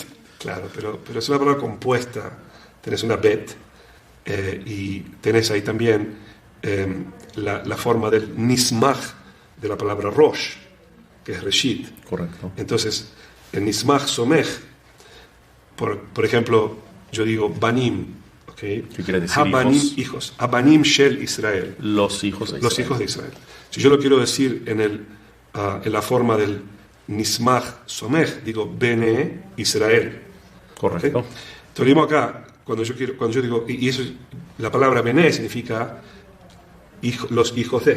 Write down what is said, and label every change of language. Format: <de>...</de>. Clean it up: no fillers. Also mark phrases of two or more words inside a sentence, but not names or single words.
<es>Claro, pero es una palabra compuesta. Tenés una bet y tenés ahí también la forma del nismach de la palabra Rosh, que es Reshit. Correcto. Entonces, el</es> <he>נסמך סומך,</he> <es>por ejemplo, yo digo banim, ¿okay? ¿Qué quiere decir Habanim, hijos?</es> <he>הבנים של ישראל.</he> <es>Los hijos de Israel. Los hijos de Israel. Si yo lo quiero decir en la forma del</es> <he>נסמך סומך,</he> <es>digo</es> <he>בני ישראל.</he> <es>Correcto. ¿Okay? Entonces, mismo acá, cuando yo digo, y eso, la palabra bene significa los hijos de.</es>